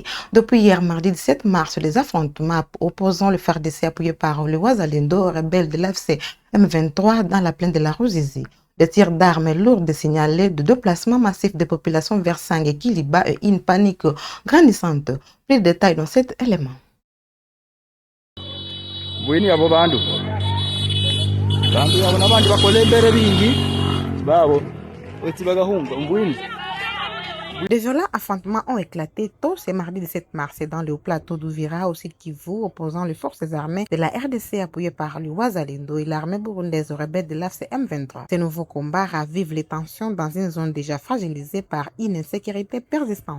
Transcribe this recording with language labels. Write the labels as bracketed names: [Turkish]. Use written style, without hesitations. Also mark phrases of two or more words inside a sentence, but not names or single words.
[French] Depuis hier, mardi 17 mars, les affrontements opposant le FARDC appuyé par le Ouazalendo, rebelle de l'AFC M23 dans la plaine de la Ruzizi. Des tirs d'armes lourdes signalés de déplacements massifs de populations vers Sang et Kiliba et une panique grandissante. Plus de détails dans cet élément. [Fuliiru] Bweni abo bandu abo n'abandi bakole imbere bingi babo weti bagahunga mbwini. [French] Des violents affrontements ont éclaté tôt ce mardi 17 mars dans le plateau d'Ouvira au sud Kivu, opposant les forces armées de la RDC appuyées par le Ouazalendo et l'armée burundaise rebelle de l'AFC M23. Ces nouveaux combats ravivent les tensions dans une zone déjà fragilisée par une insécurité persistante.